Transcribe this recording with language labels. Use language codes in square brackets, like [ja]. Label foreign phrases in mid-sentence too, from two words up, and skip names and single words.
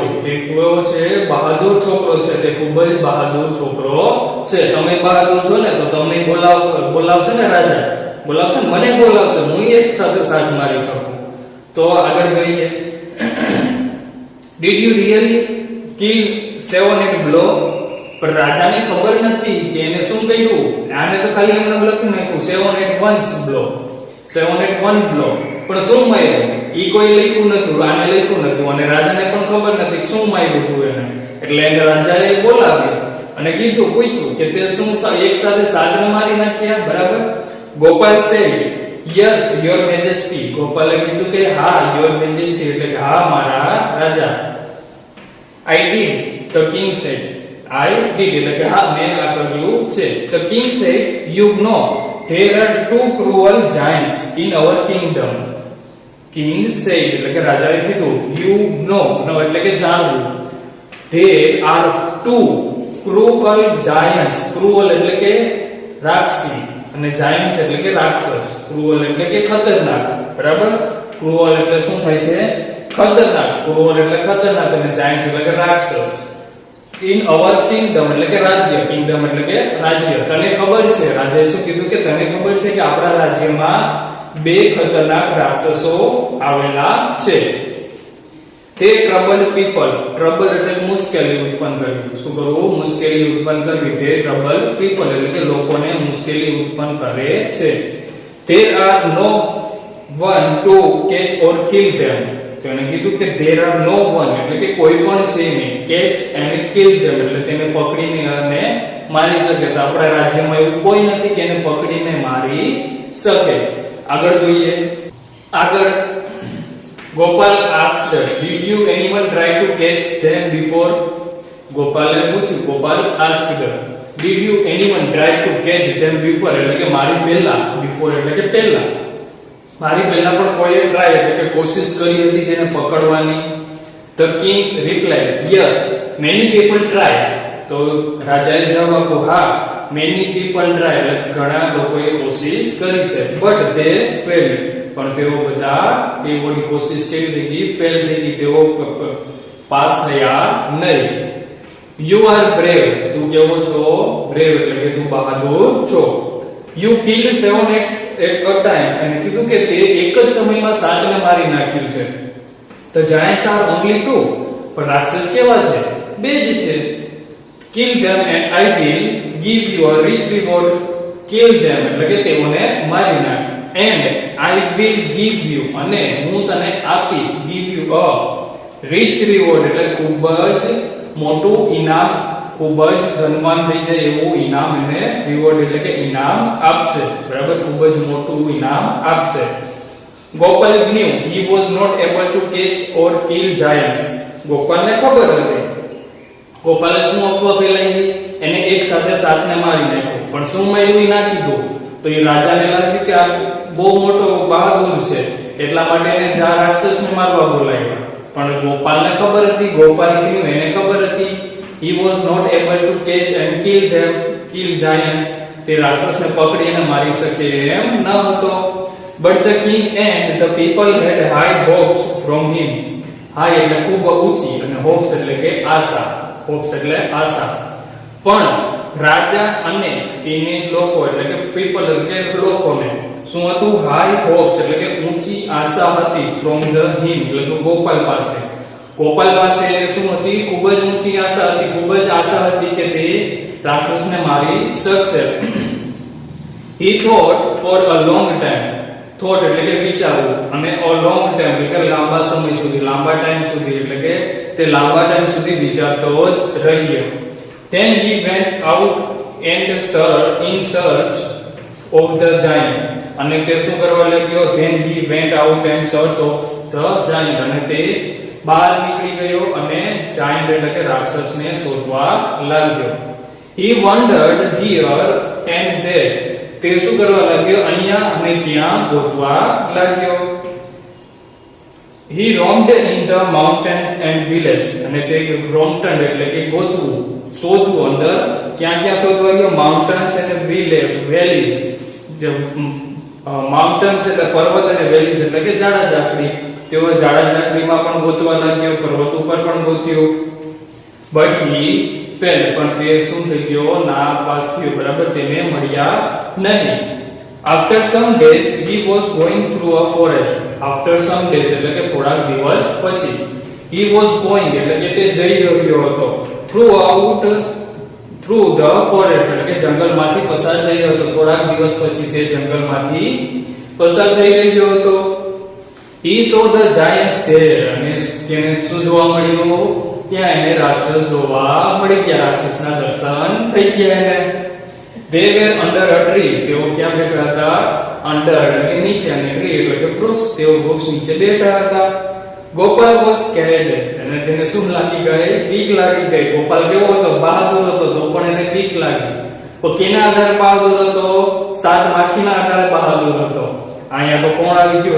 [gu] તે કેવો છે? બહાદુર છોકરો છે. તે ખૂબ જ બહાદુર છોકરો છે. તમે બહાદુર છો ને, તો તમને બોલાવશે ને રાજા? બોલાવશે ને? મને બોલાવશે, હું એક સાથે 7 મારી શકું. તો આગળ જોઈએ. [en] Did you really kill 7 at blow? [gu] પણ રાજાને ખબર નથી કે એને શું કહ્યું. આને તો ખાલી એમને લખી નાખ્યું [en] 7 at one blow, 7 at one blow. [gu] પણ શું માર્યું? ઈ કોઈ લખ્યું નતું, આને લખ્યું નતું, અને રાજાને પણ ખબર નથી શું માર્યું હતું એને. એટલે એને રાજાએ બોલાવ્યો અને કીધું, પૂછ્યું કે તે શું એક સાથે 7 ને મારી નાખ્યા? [en] બરાબર. ગોપાલ said, yes your majesty. [gu] ગોપાલે કીધું કે હા [en] your majesty [gu] એટલે કે હા મારા રાજા. I did. The king said. I did એટલે કે હા મેં આ કર્યું છે. [en] The king said, you know there are 2 cruel giants in our kingdom. King said [gu] એટલે કે રાજાએ કીધું, [en] you know [gu] એટલે કે જાણવું. [en] There are 2 cruel giants. [gu] cruel એટલે કે રાક્ષસી, અને giants એટલે કે રાક્ષસ. cruel એટલે કે ખતરનાક, બરાબર? cruel એટલે શું થાય છે? ખતરનાક. cruel એટલે ખતરનાક, અને giants એટલે કે રાક્ષસ. [en] in our kingdom [gu] એટલે કે રાજ્ય. kingdom એટલે કે રાજ્ય. તને ખબર છે, રાજાએ શું કીધું કે તને ખબર છે કે આપણા રાજ્યમાં 2 ખતરનાક રાક્ષસો આવેલા છે. તે [en] trouble people, [gu] ટ્રબલ એટલે મુશ્કેલી ઉત્પન્ન કરવી. શું કરવું? મુશ્કેલી ઉત્પન્ન કરવી. તે [en] trouble people [gu] એટલે કે લોકોને મુશ્કેલી ઉત્પન્ન કરે છે. [en] There are no one to catch or kill them. [gu] તો એને કીધું કે [en] there are no one [gu] એટલે કે કોઈ પણ છે નહીં. [en] catch and kill them [gu] એટલે તેને પકડીને અને મારી શકે. તો આપણા રાજ્યમાં એવું કોઈ નથી કે એને પકડીને મારી શકે. આગળ જોઈએ. આગળ [en] ગોપાલ asked, did you anyone try to catch them before? [gu] ગોપાલે પૂછ્યું. ગોપાલ [en] asked, did you anyone try to catch them before [gu] એટલે કે મારી પહેલા, before એટલે કે પહેલા, મારી પહેલા પણ કોઈએ ટ્રાય એટલે કે કોશિશ કરી હતી તેને પકડવાની. [en] The king replied, yes, many people try. [gu] તો રાજાએ જવાબ આપ્યો, હા, [en] many people try [gu] એટલે ઘણા લોકોએ કોશિશ કરી છે. [en] but they failed [gu] પણ તેઓ બધા તેઓની કોશિશ કેવી થઈ ગઈ? ફેલ થઈ ગઈ. તેઓ પાસ થયા નહીં. [en] You are brave. [gu] તું કેવો છો? brave એટલે કે તું બહાદુર છો. [en] You killed 7 at a time. [gu] અને કીધું કે તે એક જ સમયમાં 7 ને મારી નાખ્યું છે. [en] The giants are only 2. [gu] પણ રાક્ષસ કેવા છે? 2 જ છે. [en] Kill them and I will give you a rich reward. Kill them [gu] એટલે કે તેઓને મારી નાખ. [en] And I will give you [gu] અને હું તને આપીશ. [en] give you a rich reward [gu] એટલે ખૂબ જ મોટું ઇનામ, ખૂબ જ ધનવાન થઈ જાય એવું ઇનામ એને રિવોર્ડ એટલે કે ઇનામ આપશે. બરાબર, ખૂબ જ મોટું ઇનામ આપશે. [en] ગોપાલ knew he was not able to catch or kill giants. [gu] ગોપાલને ખબર હતી. ગોપાલે શું અફવા ફેલાવી? એને એક સાથે 7 ને મારી નાખ્યો. પણ શું માર્યું એ ના કીધું. તો એ રાજાને લાગ્યું કે આ બહુ મોટો બહાદુર છે એટલા માટે એને જા રાક્ષસને મારવા બોલાવ્યા. પણ ગોપાલને ખબર હતી, ગોપાલ કીધું એને ખબર હતી, [en] he was not able to catch and kill giants. [gu] તે રાક્ષસને પકડીને મારી શકે એમ ન હતો. [en] but the king and the people had high hopes from him. [gu] high એટલે ખૂબ ઊંચી અને hopes એટલે કે આશા. hopes એટલે આશા. પણ રાજા અને તેને લોકો એટલે કે people એટલે કે લોકોને શું હતું? [en] high hopes [gu] એટલે કે ઊંચી આશા હતી [en] from the him [gu] એટલે કે ગોપાલ પાસે. ગોપાલ પાસે શું હતી? ખૂબ જ ઊંચી આશા હતી, ખૂબ જ આશા હતી કે તે રાક્ષસને મારી શકશે. [en] he thought for a long time. [gu] thought એટલે કે વિચારવું અને [en] a long time [gu] એટલે કે લાંબા સમય સુધી, લાંબા ટાઈમ સુધી એટલે કે તે લાંબા ટાઈમ સુધી વિચારતો જ રહ્યો. [en] then he went out and in search of the giant. [gu] અને તે શું કરવા લાગ્યો? [en] then he went out and search of the giant. [gu] અને તે બહાર નીકળી ગયો અને giant એટલે કે રાક્ષસને શોધવા લાગ્યો. [en] he wandered here and there. [gu] તે શું કરવા લાગ્યો? અહીંયા અને ત્યાં ગોતવા લાગ્યો. [en] he roamed in the mountains and villages. [gu] અને તે roamed એટલે કે ગોતવું, શોધવું. અંદર ક્યાં ક્યાં શોધવા ગયો? mountains અને valleys. જે માઉન્ટેન્સ એટલે પર્વત અને વેલીઝ એટલે કે જાડા ઝાકડી. તેઓ જાડા ઝાકડીમાં પણ ગોતવા લાગ્યો, પર્વત ઉપર પણ ગોત્યો. [en] but he failed [gu] પણ તે શું થઈ ગયો? નાપાસ થયો. બરાબર, તેને મળ્યા નહીં. [en] after some days he was going through a forest. after some days [gu] એટલે કે થોડાક દિવસ પછી. [en] he was going [gu] એટલે કે તે જઈ રહ્યો હતો. [en] through the forest [gu] એટલે કે જંગલમાંથી પસાર થઈ રહ્યો હતો. થોડાક દિવસ પછી તે જંગલમાંથી પસાર થઈ રહ્યો હતો. [en] he saw the giants there. [gu] અને તેને શું જોવા મળ્યું? ત્યાં એને રાક્ષસ જોવા મળી ગયા. રાક્ષસના દર્શન થઈ ગયા એને. [en] they were under a tree. [gu] તેઓ ક્યાં બેઠા હતા? under એટલે કે નીચે અને tree એટલે કે વૃક્ષ. તેઓ વૃક્ષ નીચે બેઠા હતા. [en] ગોપાલ was scared. [gu] અને તેને શું લાગી ગઈ? બીક લાગી ગઈ. ગોપાલ કેવો હતો? બહાદુર હતો. તો પણ એને બીક લાગી. તો કેના આધારે બહાદુર હતો? 7 માખીના આધારે બહાદુર હતો. અહીંયા તો કોણ આવી ગયું?